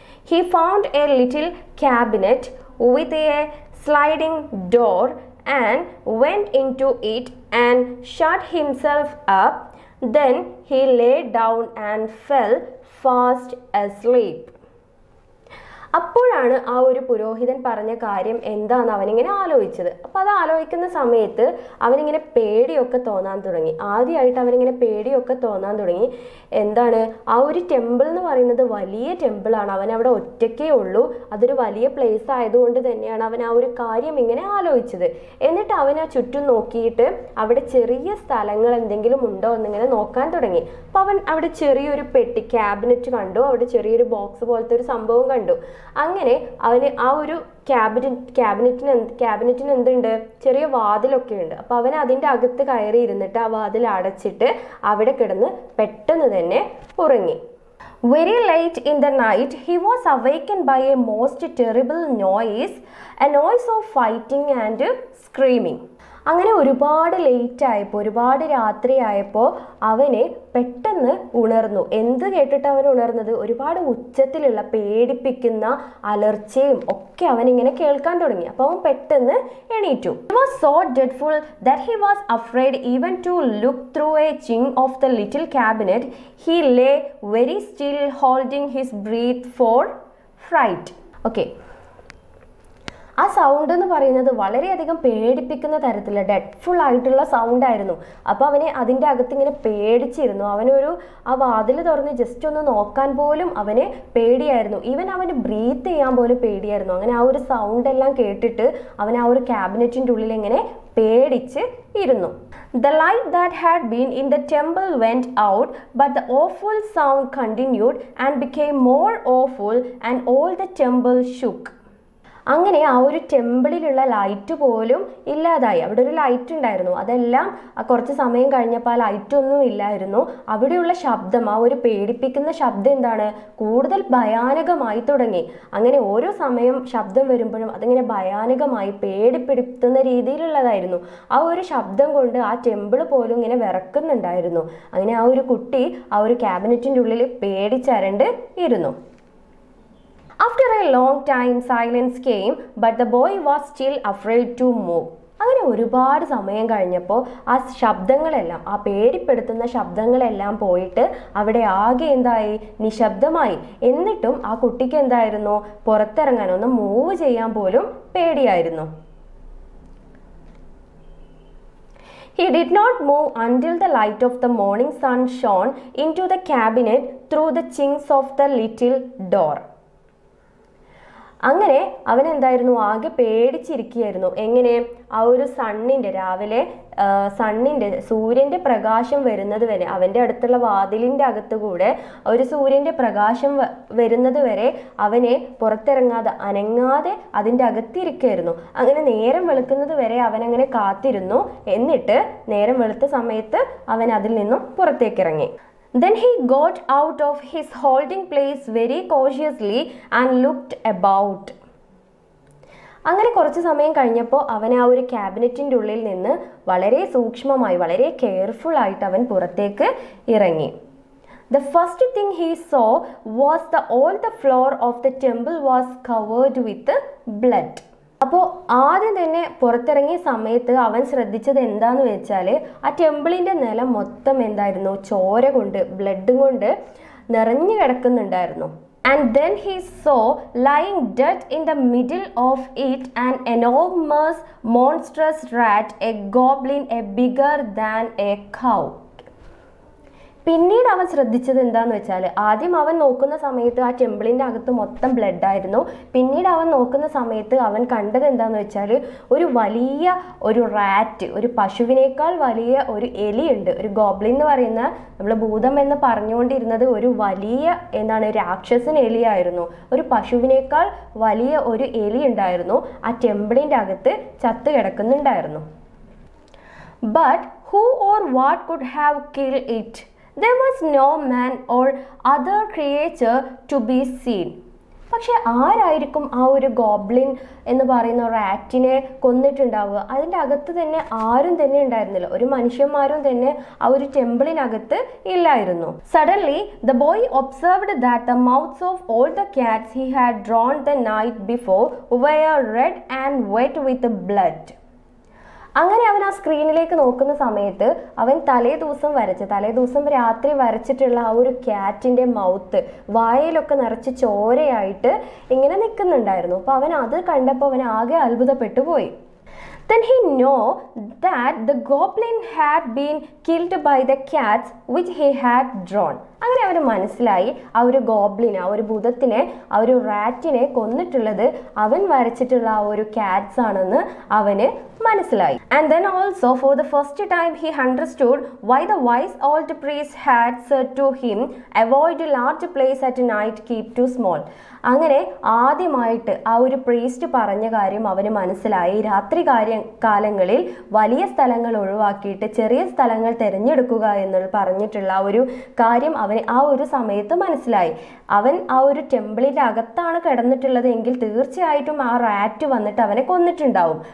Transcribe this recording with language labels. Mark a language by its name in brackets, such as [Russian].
[English] He found a little cabinet with a sliding door and went into it and shut himself up. Then he lay down and fell fast asleep. [Malayalam] അപ്പോഴാണ് ആ ഒരു പുരോഹിതൻ പറഞ്ഞ കാര്യം എന്താണെന്ന് അവനിങ്ങനെ ആലോചിച്ചത്. അപ്പോൾ അത് ആലോചിക്കുന്ന സമയത്ത് അവനിങ്ങനെ പേടിയൊക്കെ തോന്നാൻ തുടങ്ങി. ആദ്യമായിട്ട് അവനിങ്ങനെ പേടിയൊക്കെ തോന്നാൻ തുടങ്ങി. എന്താണ്? ആ ഒരു ടെമ്പിൾ എന്ന് പറയുന്നത് വലിയ ടെമ്പിളാണ്. അവൻ അവിടെ ഒറ്റയ്ക്കേ ഉള്ളൂ. അതൊരു വലിയ പ്ലേസ് ആയതുകൊണ്ട് തന്നെയാണ് അവൻ ആ ഒരു കാര്യം ഇങ്ങനെ ആലോചിച്ചത്. എന്നിട്ട് അവൻ ആ ചുറ്റും നോക്കിയിട്ട് അവിടെ ചെറിയ സ്ഥലങ്ങൾ എന്തെങ്കിലും ഉണ്ടോ എന്നിങ്ങനെ നോക്കാൻ തുടങ്ങി. അപ്പോൾ അവൻ അവിടെ ചെറിയൊരു പെട്ടി ക്യാബിനറ്റ് കണ്ടു. അവിടെ ചെറിയൊരു ബോക്സ് പോലത്തെ ഒരു സംഭവം കണ്ടു. അങ്ങനെ അവന് ആ ഒരു ക്യാബിനറ്റിന് എന്തുണ്ട്? ചെറിയ വാതിലൊക്കെ ഉണ്ട്. അപ്പോൾ അവൻ അതിൻ്റെ അകത്ത് കയറി ഇരുന്നിട്ട് ആ വാതിൽ അടച്ചിട്ട് അവിടെ കിടന്ന് പെട്ടെന്ന് തന്നെ ഉറങ്ങി. [English] Very late in the night, he was awakened by a most terrible noise, a noise of fighting and screaming. [Malayalam] അങ്ങനെ ഒരുപാട് ലേറ്റായപ്പോൾ, ഒരുപാട് രാത്രിയായപ്പോൾ അവന് പെട്ടെന്ന് ഉണർന്നു. എന്ത് കേട്ടിട്ട് അവൻ ഉണർന്നത്? ഒരുപാട് ഉച്ചത്തിലുള്ള പേടിപ്പിക്കുന്ന അലർച്ചയും ഒക്കെ അവനിങ്ങനെ കേൾക്കാൻ തുടങ്ങി. അപ്പോൾ അവൻ പെട്ടെന്ന് എണീറ്റു. [English] He was so dreadful that he was afraid even to look through a chink of the little cabinet. He lay very still, holding his breath for fright. [Malayalam] ആ സൗണ്ട് എന്ന് പറയുന്നത് വളരെയധികം പേടിപ്പിക്കുന്ന തരത്തിലുള്ള ഡെഡ്ഫുൾ ആയിട്ടുള്ള സൗണ്ട് ആയിരുന്നു. അപ്പോൾ അവനെ അതിൻ്റെ അകത്ത് ഇങ്ങനെ പേടിച്ചിരുന്നു. ആ വാതിൽ തുറന്ന് ജസ്റ്റ് ഒന്ന് നോക്കാൻ പോലും അവന് പേടിയായിരുന്നു. ഈവൻ അവന് ബ്രീത്ത് ചെയ്യാൻ പോലും പേടിയായിരുന്നു. അങ്ങനെ ആ ഒരു സൗണ്ട് എല്ലാം കേട്ടിട്ട് അവൻ ആ ഒരു ക്യാബിനറ്റിൻ്റെ ഉള്ളിൽ ഇങ്ങനെ പേടിച്ച് ഇരുന്നു. [English] The light that had been in the temple went out, but the awful sound continued and became more awful, and all the temple shook. [Malayalam] അങ്ങനെ ആ ഒരു ടെമ്പിളിലുള്ള ലൈറ്റ് പോലും ഇല്ലാതായി. അവിടെ ഒരു ലൈറ്റ് ഉണ്ടായിരുന്നു, അതെല്ലാം കുറച്ച് സമയം കഴിഞ്ഞപ്പോൾ ആ ലൈറ്റൊന്നും ഇല്ലായിരുന്നു. അവിടെയുള്ള ശബ്ദം, ആ ഒരു പേടിപ്പിക്കുന്ന ശബ്ദം എന്താണ്? കൂടുതൽ ഭയാനകമായി തുടങ്ങി. അങ്ങനെ ഓരോ സമയം ശബ്ദം വരുമ്പോഴും അതിങ്ങനെ ഭയാനകമായി പേടിപ്പെടുത്തുന്ന രീതിയിലുള്ളതായിരുന്നു. ആ ഒരു ശബ്ദം കൊണ്ട് ആ ടെമ്പിൾ പോലും ഇങ്ങനെ വിറക്കുന്നുണ്ടായിരുന്നു. അങ്ങനെ ആ ഒരു കുട്ടി ആ ഒരു ക്യാബിനറ്റിൻ്റെ ഉള്ളിൽ പേടിച്ചരണ്ട് ഇരുന്നു. [English] After a long time silence came, but the boy was still afraid to move. [Malayalam] അങ്ങനെ ഒരുപാട് സമയം കഴിഞ്ഞപ്പോൾ ആ ശബ്ദങ്ങളെല്ലാം, ആ പേടിപ്പെടുത്തുന്ന ശബ്ദങ്ങളെല്ലാം പോയിട്ട് അവിടെ ആകെ എന്തായി, നിശബ്ദമായി. എന്നിട്ടും ആ കുട്ടിക്ക് എന്തായിരുന്നു, പുറത്തിറങ്ങാൻ, ഒന്ന് മൂവ് ചെയ്യാൻ പോലും പേടിയായിരുന്നു. [English] He did not move until the light of the morning sun shone into the cabinet through the chinks of the little door. [Malayalam] അങ്ങനെ അവൻ എന്തായിരുന്നു, ആകെ പേടിച്ചിരിക്കുകയായിരുന്നു. എങ്ങനെ, ആ ഒരു രാവിലെ സൂര്യൻ്റെ പ്രകാശം വരുന്നത് വരെ, അവൻ്റെ അടുത്തുള്ള വാതിലിൻ്റെ അകത്ത് കൂടെ ഒരു സൂര്യൻ്റെ പ്രകാശം വരുന്നത് വരെ അവനെ പുറത്തിറങ്ങാതെ, അനങ്ങാതെ അതിൻ്റെ അകത്തിരിക്കുകയായിരുന്നു. അങ്ങനെ നേരം വെളുക്കുന്നത് വരെ അവനങ്ങനെ കാത്തിരുന്നു. എന്നിട്ട് നേരം വെളുത്ത സമയത്ത് അവൻ അതിൽ നിന്നും പുറത്തേക്കിറങ്ങി. [English] Then he got out of his holding place very cautiously and looked about. [Malayalam] അങ്ങനെ കുറച്ച് സമയം കഴിഞ്ഞപ്പോൾ അവൻ ആ ഒരു ക്യാബിനറ്റിൻ്റെ ഉള്ളിൽ നിന്ന് വളരെ സൂക്ഷ്മമായി, വളരെ കെയർഫുൾ ആയിട്ട് അവൻ പുറത്തേക്ക് ഇറങ്ങി. [English] The first thing he saw was all the floor of the temple was covered with blood. [Malayalam] അപ്പോൾ ആദ്യം തന്നെ പുറത്തിറങ്ങിയ സമയത്ത് അവൻ ശ്രദ്ധിച്ചത് എന്താന്ന് വെച്ചാൽ, ആ ടെമ്പിളിൻ്റെ നിലം മൊത്തം എന്തായിരുന്നു, ചോര കൊണ്ട്, ബ്ലഡ് കൊണ്ട് നിറഞ്ഞു കിടക്കുന്നുണ്ടായിരുന്നു. [English] And then he saw lying dead in the middle of it an enormous monstrous rat, a goblin, a bigger than a cow. [Malayalam] പിന്നീട് അവൻ ശ്രദ്ധിച്ചത് എന്താന്ന് വെച്ചാൽ, ആദ്യം അവൻ നോക്കുന്ന സമയത്ത് ആ ടെമ്പിളിൻ്റെ അകത്ത് മൊത്തം ബ്ലഡ് ആയിരുന്നു. പിന്നീട് അവൻ നോക്കുന്ന സമയത്ത് അവൻ കണ്ടത് എന്താന്ന് വെച്ചാൽ, ഒരു വലിയ ഒരു റാറ്റ്, ഒരു പശുവിനേക്കാൾ വലിയ ഒരു എലിയുണ്ട്. ഒരു ഗോബ്ലിൻ എന്ന് പറയുന്ന, നമ്മൾ ഭൂതം എന്ന് പറഞ്ഞുകൊണ്ടിരുന്നത് ഒരു വലിയ രാക്ഷസൻ എലിയായിരുന്നു. ഒരു പശുവിനേക്കാൾ വലിയ ഒരു എലി ഉണ്ടായിരുന്നു ആ ടെമ്പിളിൻ്റെ അകത്ത് ചത്തു കിടക്കുന്നുണ്ടായിരുന്നു. [English] But who or what could have killed it? There was no man or other creature to be seen. [Malayalam] പക്ഷെ ആരായിരിക്കും ആ ഒരു ഗോബ്ലിൻ എന്ന് പറയുന്ന റാറ്റിനെ കൊന്നിട്ടുണ്ടാവുക? അതിൻ്റെ അകത്ത് തന്നെ ആരും തന്നെ ഉണ്ടായിരുന്നില്ല. ഒരു മനുഷ്യന്മാരും തന്നെ ആ ഒരു ടെമ്പിളിനകത്ത് ഇല്ലായിരുന്നു. [English] Suddenly the boy observed that the mouths of all the cats he had drawn the night before were red and wet with blood. [Malayalam] അങ്ങനെ അവൻ ആ സ്ക്രീനിലേക്ക് നോക്കുന്ന സമയത്ത് അവൻ തലേ ദിവസം രാത്രി വരച്ചിട്ടുള്ള ആ ഒരു ക്യാറ്റിൻ്റെ മൗത്ത്, വായയിലൊക്കെ നിറച്ച് ചോരയായിട്ട് ഇങ്ങനെ നിൽക്കുന്നുണ്ടായിരുന്നു. അപ്പോൾ അവൻ അത് കണ്ടപ്പോൾ അവൻ ആകെ അത്ഭുതപ്പെട്ടു പോയി. [English] Then he knew that the goblin had been killed by the cats which he had drawn. [Malayalam] അങ്ങനെ അവന് മനസ്സിലായി, ആ ഒരു ഗോബ്ലിനെ, ആ ഒരു ഭൂതത്തിനെ, ആ ഒരു റാറ്റിനെ കൊന്നിട്ടുള്ളത് അവൻ വരച്ചിട്ടുള്ള ആ ഒരു ക്യാറ്റ്സ് ആണെന്ന് അവന് മനസ്സിലായി. [English] And then also for the first time he understood why the wise old priest had said to him, avoid a large place at night, keep too small. [Malayalam] അങ്ങനെ ആദ്യമായിട്ട് ആ ഒരു പ്രീസ്റ്റ് പറഞ്ഞ കാര്യം അവന് മനസ്സിലായി. രാത്രി കാലങ്ങളിൽ വലിയ സ്ഥലങ്ങൾ ഒഴിവാക്കിയിട്ട് ചെറിയ സ്ഥലങ്ങൾ തിരഞ്ഞെടുക്കുക എന്ന് പറഞ്ഞിട്ടുള്ള ആ ഒരു കാര്യം അവന് ആ ഒരു സമയത്ത് മനസ്സിലായി. അവൻ ആ ഒരു ടെമ്പിളിൻ്റെ അകത്താണ് കിടന്നിട്ടുള്ളത് എങ്കിൽ തീർച്ചയായിട്ടും ആ റാറ്റ് വന്നിട്ട് അവനെ കൊന്നിട്ടുണ്ടാവും.